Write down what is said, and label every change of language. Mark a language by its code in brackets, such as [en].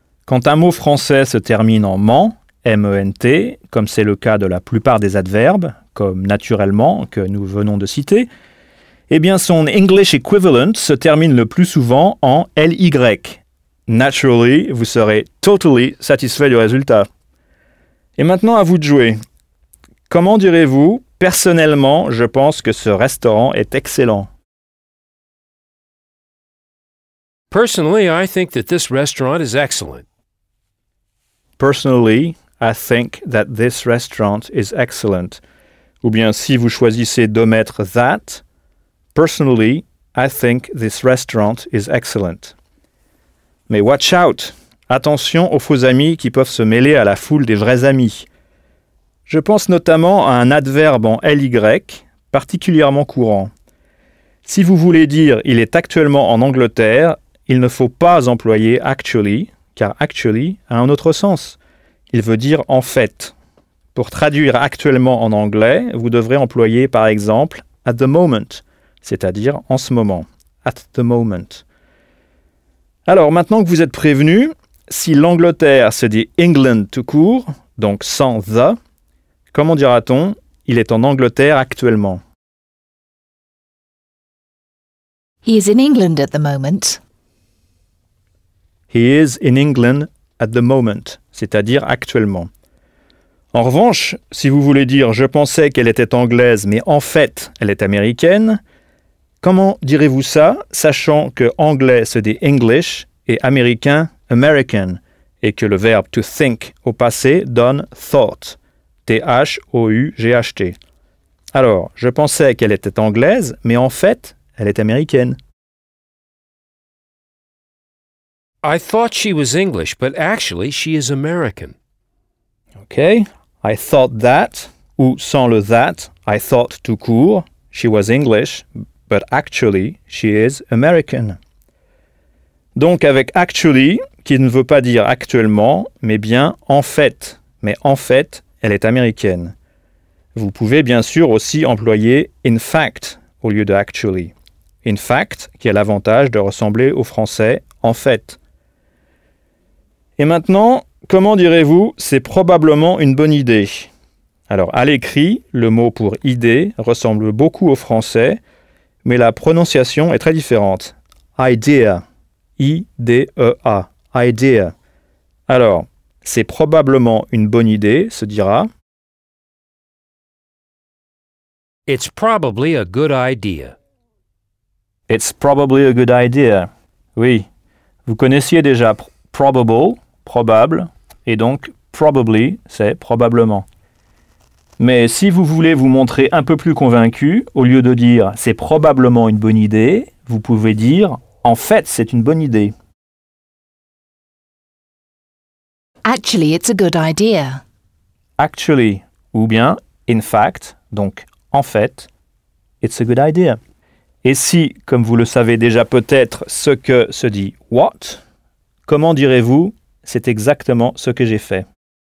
[fr] Quand un mot français se termine en « ment », M-E-N-T, comme c'est le cas de la plupart des adverbes, comme « naturellement » que nous venons de citer, eh bien son « [en] English equivalent [fr] » se termine le plus souvent en « L-Y ». Naturally, vous serez « totally » satisfait du résultat. Et maintenant, à vous de jouer. Comment direz-vous « personnellement, je pense que ce restaurant est excellent »? [en] Personally, I think that this restaurant is excellent. Personally, I think that this restaurant is excellent. [fr] Ou bien, si vous choisissez d'omettre [en] « that », personally, I think this restaurant is excellent. Mais watch out! [fr] Attention aux faux amis qui peuvent se mêler à la foule des vrais amis. Je pense notamment à un adverbe en LY, particulièrement courant. Si vous voulez dire « il est actuellement en Angleterre », il ne faut pas employer « actually », car « actually » a un autre sens. Il veut dire « en fait ». Pour traduire « actuellement » en anglais, vous devrez employer par exemple « [en] at the moment [fr] », c'est-à-dire « en ce moment ».« [en] At the moment ». [fr] Alors, maintenant que vous êtes prévenu, si l'Angleterre se dit « England » tout court, donc sans « the », comment dira-t-on « il est en Angleterre actuellement » ? [en] He is in England at the moment. He is in England at the moment, [fr] c'est-à-dire actuellement. En revanche, si vous voulez dire « je pensais qu'elle était anglaise, mais en fait, elle est américaine », comment direz-vous ça, sachant que anglais se dit English et américain American, et que le verbe to think au passé donne thought, T-H-O-U-G-H-T. Alors, je pensais qu'elle était anglaise, mais en fait, elle est américaine. [en] I thought she was English, but actually she is American. OK, I thought that, [fr] ou sans le [en] that, I thought [fr] tout court, [en] she was English, but actually, she is American. [fr] Donc avec actually, qui ne veut pas dire actuellement, mais bien en fait. Mais en fait, elle est américaine. Vous pouvez bien sûr aussi employer [en] in fact [fr] au lieu de actually. [en] In fact, [fr] qui a l'avantage de ressembler au français en fait. Et maintenant, comment direz-vous c'est probablement une bonne idée? Alors à l'écrit, le mot pour idée ressemble beaucoup au français, mais la prononciation est très différente. Idea. I-D-E-A. Idea. Alors, c'est probablement une bonne idée, se dira. [en] It's probably a good idea. It's probably a good idea. [fr] Oui. Vous connaissiez déjà probable, probable, et donc probably, c'est probablement. Mais si vous voulez vous montrer un peu plus convaincu, au lieu de dire « c'est probablement une bonne idée », vous pouvez dire « en fait, c'est une bonne idée ». [en] Actually, it's a good idea. Actually, [fr] ou bien [en] « in fact », [fr] donc « en fait, [en] it's a good idea ». [fr] Et si, comme vous le savez déjà peut-être, ce que se dit « what », comment direz-vous « c'est exactement ce que j'ai fait ».